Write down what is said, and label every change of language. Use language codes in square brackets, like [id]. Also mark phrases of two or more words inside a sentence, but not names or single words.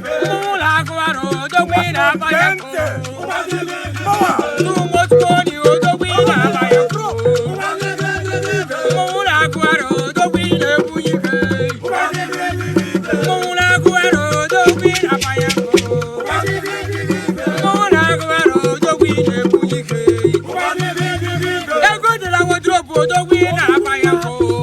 [ig] Ụmụ ụlọ agụ arụ, odogwu ị na-agba ya bụ. [en] Too much money, [ig] odogwu ị na-agba ya bụ. Ụmụ ụlọ agụ arụ, odogwu ị na-ebu ike. Ụmụ ụlọ agụ arụ, odogwu ị na-agba ya bụ. Ụmụ ụlọ agụ arụ, odogwu ị na-ebu ike. Ego dị na wardrobe, odogwu ị na-aba ya mbụ.